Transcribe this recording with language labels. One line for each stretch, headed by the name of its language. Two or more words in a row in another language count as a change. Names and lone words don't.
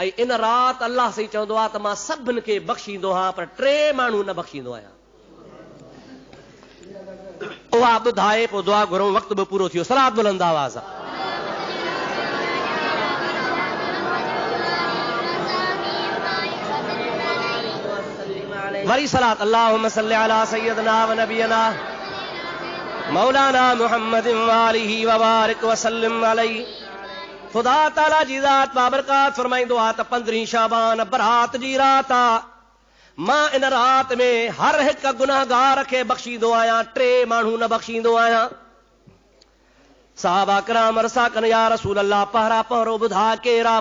Sindhi: ऐं इन रात अल्लाह सही चवंदो आहे त मां सभिनि खे बख़्शींदो आहियां, पर 3 माण्हू न बख़्शींदो आहियां। उहा ॿुधाए पोइ दुआ घुरूं, वक़्तु बि पूरो थियो। सलात बुलंद आवाज़ आहे। वरी सलात
Arabic: اللهم صل على سيدنا ونبينا مولانا محمد وآله وبارك وسلم عليه.
Sindhi: ख़ुदा ताला जी ज़ात बाबरकात फरमाईंदो आहे त 15 शाबान बरात जी रात आहे। मां इन रात में हर हिकु गुनाहगार खे बख़्शींदो आहियां, 3 माण्हू न बख़्शींदो आहियां। सहाबा किराम अर्ज़ कनि,
Arabic: يا رسول الله
Sindhi: पहिरा पहिरो ॿुधा केरा?